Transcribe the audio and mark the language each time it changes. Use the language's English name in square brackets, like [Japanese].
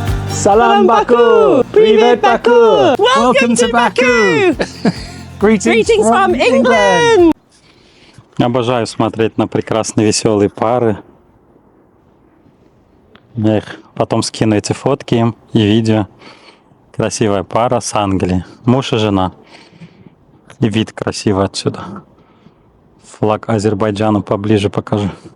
[Azerbaijani] Salam, Baku. [Russian] Привет, Baku. [English] Welcome to Baku. Greetings from England. [Russian] Обожаю смотреть на прекрасные веселые пары. Я их потом скину эти фотки им и видео. Красивая пара с Англии. Муж и жена. И вид красивый отсюда. Флаг Азербайджана поближе покажу.